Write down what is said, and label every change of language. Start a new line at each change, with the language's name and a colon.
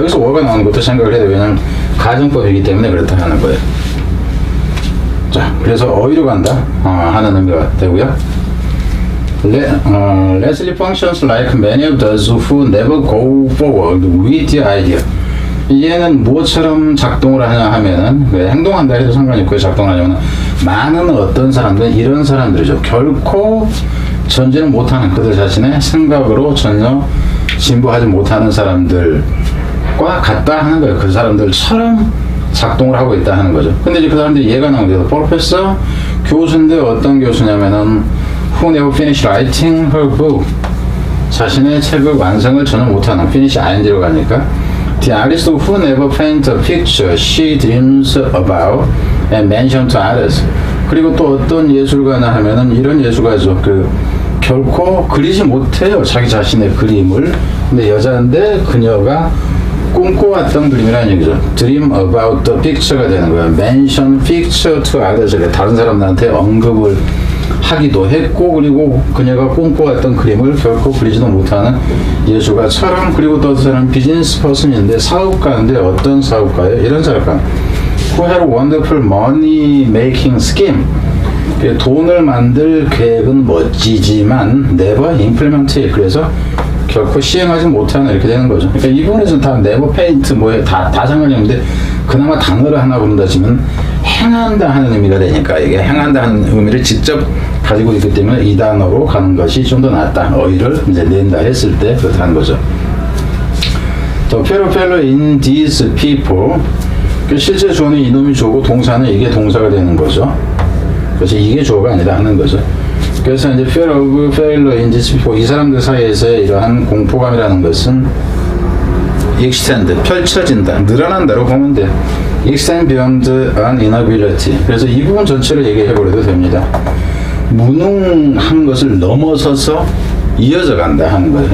Korean: 여기서 were가 나오는 것도 생각을 해야 돼요. 왜냐하면 가정법이기 때문에 그렇다 하는 거예요. 자, 그래서 어휘로 간다 하는 의미가 되고요.
English: Leslie functions like many of those who never go forward with the idea.
Korean: 얘는 무엇처럼 작동을 하냐 하면은, 왜 행동한다 해도 상관이 없고요. 작동하냐면 많은 어떤 사람들은 이런 사람들이죠. 결코 전진을 못하는, 그들 자신의 생각으로 전혀 진보하지 못하는 사람들과 같다 하는 거예요. 그 사람들처럼 작동을 하고 있다 하는 거죠. 근데 이제 그 사람들이 얘가 나오는데, 프로페서 교수인데 어떤 교수냐면은
English: who never finished writing her book.
Korean: 자신의 책을 완성을 전혀 못하는,
English: finish ing로 가니까 the artist who never paint a picture she dreams about and mention to others.
Korean: 그리고 또 어떤 예술가나 하면은 이런 예술가죠. 그 결코 그리지 못해요. 자기 자신의 그림을. 근데 여자인데 그녀가 꿈꿔왔던 그림이라는 얘기죠.
English: Dream about the picture가
Korean: 되는 거예요.
English: Mention picture to others.
Korean: 다른 사람들한테 언급을 하기도 했고, 그리고 그녀가 꿈꿔왔던 그림을 결코 그리지도 못하는 예술가처럼. 그리고 또 어떤 사람 비즈니스 퍼슨인데 사업가인데 어떤 사업가예요? 이런 사업가.
English: Who had a wonderful money making scheme.
Korean: 돈을 만들 계획은 멋지지만
English: never implement it.
Korean: 그래서 결코 시행하지 못하는 이렇게 되는 거죠. 그러니까 이 부분에서는 다 never paint 뭐에 다 상관이 없는데, 그나마 단어를 하나 본다 치면 행한다 하는 의미가 되니까, 이게 행한다 하는 의미를 직접 가지고 있기 때문에 이 단어로 가는 것이 좀 더 낫다. 어휘를 이제 낸다 했을 때 그렇다는 거죠.
English: 또 fellow in these people.
Korean: 실제 주어는 이놈이 주어고 동사는 이게 동사가 되는 거죠. 그래서 이게 주어가 아니다 하는 거죠. 그래서 이제
English: fellow in these people,
Korean: 이 사람들 사이에서의 이러한 공포감이라는 것은 extend, 펼쳐진다, 늘어난다로 보면 돼.
English: extend beyond an inability.
Korean: 그래서 이 부분 전체를 얘기해 버려도 됩니다. 무능한 것을 넘어서서 이어져 간다 하는 거예요.